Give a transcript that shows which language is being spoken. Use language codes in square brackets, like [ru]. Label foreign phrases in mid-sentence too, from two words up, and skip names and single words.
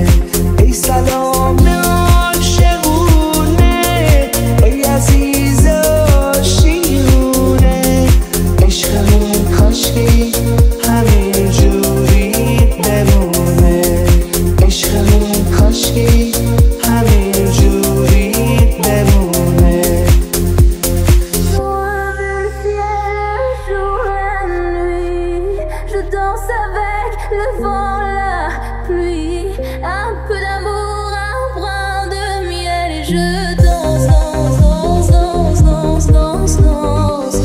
[fa] ای سلام عاشقونه، ای عزیز آشیونه، عشقمون کاشکی همین جوری بمونه. عشقمون کاشکی همین جوری بمونه. [fr] Je danse avec le vent, la pluie, un peu d'amour, un brin de miel, et je danse, danse, danse, danse, danse, danse, danse.